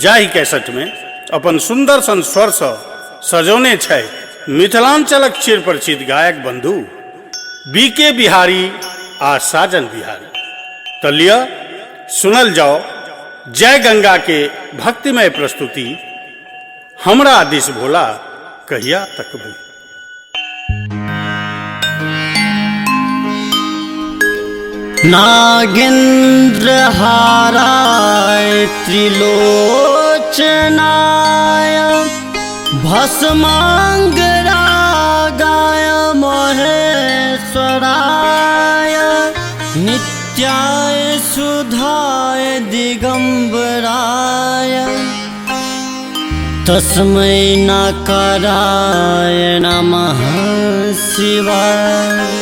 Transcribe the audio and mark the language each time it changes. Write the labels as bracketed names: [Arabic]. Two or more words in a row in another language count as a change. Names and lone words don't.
[Maithili] जाहि कैसेट में अपन सुंदर सन स्वर सँ सजौने छै मिथिलांचलक चिर परिचित गायक बंधु बीके बिहारी आ साजन बिहारी। तो लिया सुनल जाओ जय गंगा के भक्तिमय प्रस्तुति हमरा दिस भोला कहिया तकबै। [Sanskrit] नागेंद्र हाराय त्रिलोचनाय भस्मांगरागाय महेश्वराय नित्याय सुधाय दिगंबराय तस्मै नकाराय नमः शिवाय।